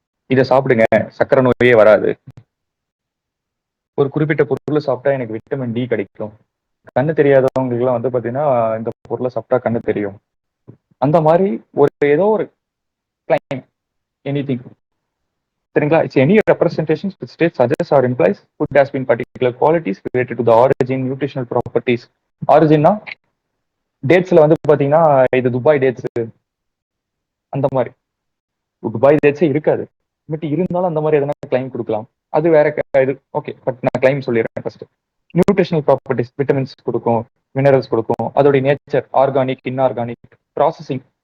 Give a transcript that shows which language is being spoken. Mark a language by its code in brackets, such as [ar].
[ta] இதை சாப்பிடுங்க சக்கரை நோயே வராது, ஒரு குறிப்பிட்ட பொருளை சாப்பிட்டா எனக்கு விட்டமின் டி கிடைக்கும், கண்ணு தெரியாதவங்களுக்கு எல்லாம் வந்து பாத்தீங்கன்னா இந்த பொருளை சாப்பிட்டா கண்ணு தெரியும், அந்த மாதிரி ஏதோ ஒரு [en] claim anything. [ta] சரிங்களா? [en] It's any representation which states, suggests or implies food has been particular qualities related to the origin, nutritional properties. [ta] Originனா டேட்ஸ்ல வந்து பாத்தீங்கன்னா இது துபாய் டேட்ஸ் அந்த மாதிரி. துபாய் டேட்ஸே இருக்காது, பட் இருந்தாலும் அந்த மாதிரி எதனா கிளைம் கொடுக்கலாம். அது வேற இது. ஓகே, பட் நான் கிளைம் சொல்லிடுறேன் ஃபர்ஸ்ட். நியூட்ரிஷனல் ப்ராப்பர்ட்டிஸ், விட்டமின்ஸ் கொடுக்கும், மினரல்ஸ் கொடுக்கும், அதோடைய நேச்சர், ஆர்கானிக், இன்ஆர்கானிக், ப்ராசஸிங்.